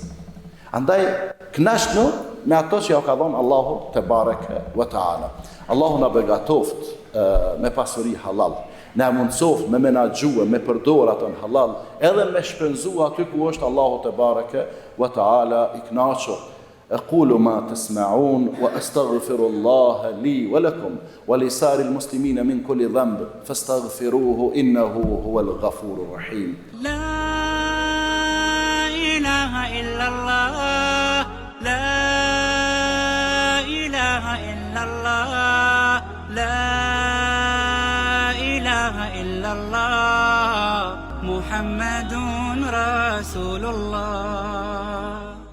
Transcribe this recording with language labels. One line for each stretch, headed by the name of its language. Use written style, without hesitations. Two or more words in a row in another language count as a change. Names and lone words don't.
Albanian: Andaj, knashnu me ato që ja ka dhonë Allahu
Arabic: تبارك وتعالى.
Albanian: Allahu na begatoft me pasuri halal, na mundsoft me menaxhue, me përdor ato në halal, edhe me shpenzu aty ku është Allahu
Arabic: تبارك وتعالى
Albanian: I knaqur.
Arabic: أقول ما تسمعون وأستغفر الله لي ولكم ولسائر المسلمين من كل ذنب فاستغفروه إنه هو الغفور الرحيم. لا إله إلا الله لا إله إلا الله لا إله إلا الله محمد رسول الله.